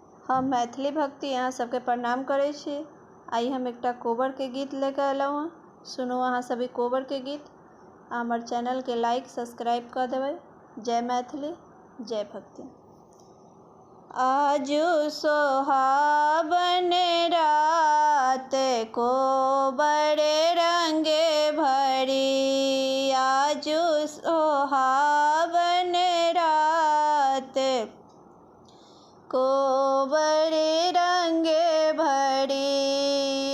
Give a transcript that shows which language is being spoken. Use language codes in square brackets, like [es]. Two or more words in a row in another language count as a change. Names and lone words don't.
[mai] हम मैथिली भक्ति अहाँ सबके प्रणाम करै छी। आई हम एकटा कोबर के गीत लेकर अयलहुँ हँ। सुनू अहाँ सभी कोबर के गीत। हमर चैनल के [en] like subscribe [mai] कर देबै। जय मैथिली, जय भक्ति। आजू सोहावन रात कोबर रंगे भरी। आजू सोहावन रात कोबर रंगे भरी।